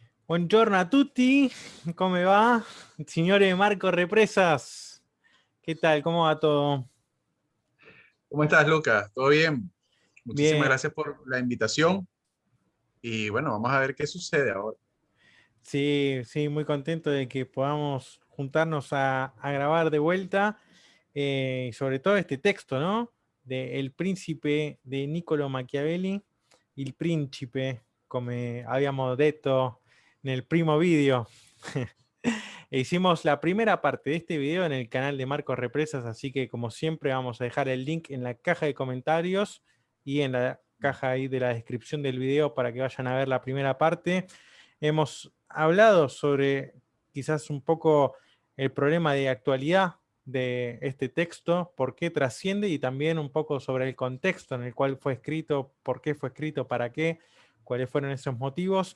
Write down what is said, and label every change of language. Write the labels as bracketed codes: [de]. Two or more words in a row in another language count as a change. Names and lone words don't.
[it] Buongiorno a tutti, come va? [es] Signore Marco Represas, ¿qué tal? ¿Cómo va todo? ¿Cómo estás, Lucas? ¿Todo bien? Muchísimas Bien, gracias por la invitación y bueno, vamos a ver qué sucede ahora. sí, sí, muy contento de que podamos juntarnos a grabar de vuelta, y sobre todo este texto, ¿no? De El Príncipe de Niccolo Machiavelli, Il Principe, como habíamos [it] detto nel primo video. [es] E hicimos la primera parte de este video en el canal de Marcos Represas, así que como siempre vamos a dejar el link en la caja de comentarios y en la caja ahí de la descripción del video para que vayan a ver la primera parte. Hemos hablado sobre quizás un poco el problema de actualidad de este texto, por qué trasciende y también un poco sobre el contexto en el cual fue escrito, por qué fue escrito, para qué, cuáles fueron esos motivos.